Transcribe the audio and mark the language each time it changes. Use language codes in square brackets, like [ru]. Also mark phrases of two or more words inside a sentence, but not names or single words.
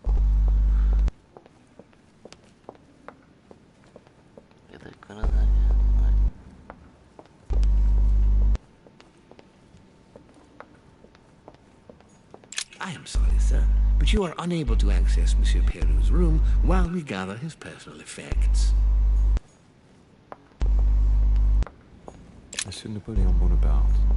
[da] Jeg ved ikke, gå ned her. Nej. [en] I am sorry, sir, but you are unable to access Monsieur Peru's room while we gather his personal effects. Monsieur Napoleon Bonaparte.